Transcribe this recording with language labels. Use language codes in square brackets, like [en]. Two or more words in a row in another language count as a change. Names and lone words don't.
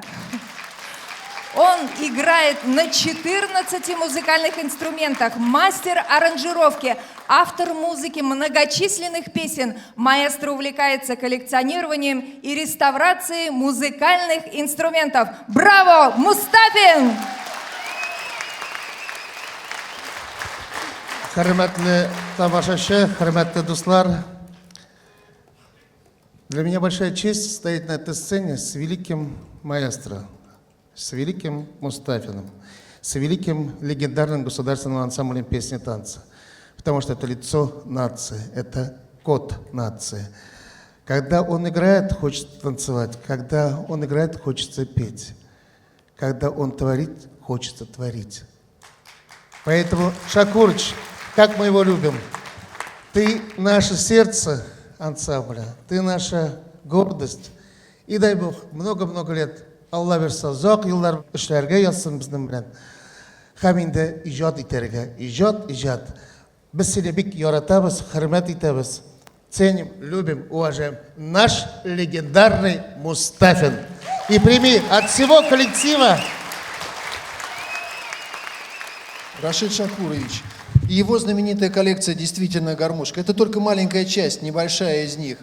[ru] Он играет на 14 музыкальных инструментах, мастер аранжировки, автор музыки многочисленных песен, маэстро увлекается коллекционированием и реставрацией музыкальных инструментов. Браво, Мустафин! [tt] Хөрмәтле тамашачы, хөрмәтле дуслар, [ru] для меня большая честь стоять на этой сцене с великим маэстро, с великим Мустафиным, с великим легендарным государственным ансамблем песни и танца. Потому что это лицо нации, это код нации. Когда он играет, хочется танцевать. Когда он играет, хочется петь. Когда он творит, хочется творить. Поэтому, Шакурыч, как мы его любим, ты наше сердце ансамбля, ты наша гордость. И дай Бог, много-много лет [tt] Алла берсе, ұзақ еллар эшләргә язсын безнең белән. Һәм инде иҗат итәргә, иҗат. Без сине бик яратабыз, хөрмәт итәбез. [ru] Ценим, любим, уважаем наш легендарный Мустафин. И прими от всего коллектива Рашид Шакурович. И его знаменитая коллекция действительно гармошка. Это только маленькая часть, небольшая из них.